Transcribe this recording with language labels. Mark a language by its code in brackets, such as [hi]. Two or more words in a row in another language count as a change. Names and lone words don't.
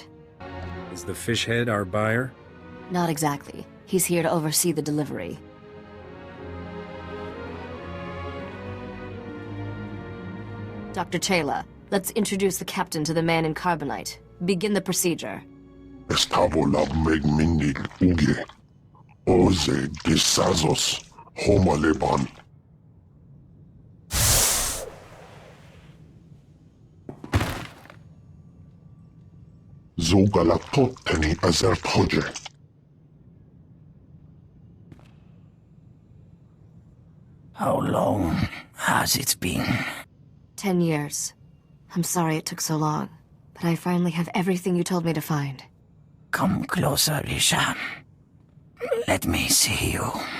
[en] Is the fish head our buyer? Not exactly. He's here to oversee the delivery. Dr. Chayla, let's introduce the captain to the man in carbonite. Begin the procedure. Estavo labmegmindig uge. Oze gisazos homaleban. Zogalatotteni azerthoje. How long has it been? 10 years. I'm sorry it took so long, but I finally have everything you told me to find. Come closer, Risha. Let me see you.